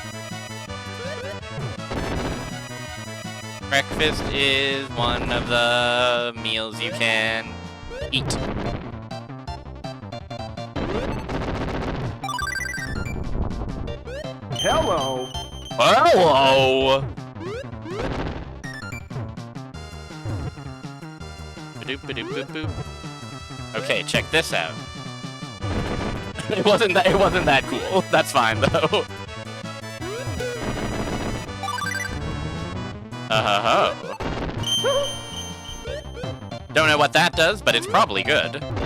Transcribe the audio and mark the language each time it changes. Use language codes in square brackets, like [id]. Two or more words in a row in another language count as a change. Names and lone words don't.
[en] Breakfast is one of the meals you can eat. Hello. Hello! Ba-doop-ba-doop-boop-boop. Okay, check this out. It wasn't that cool. That's fine though. Oh. Don't know what that does, but it's probably good.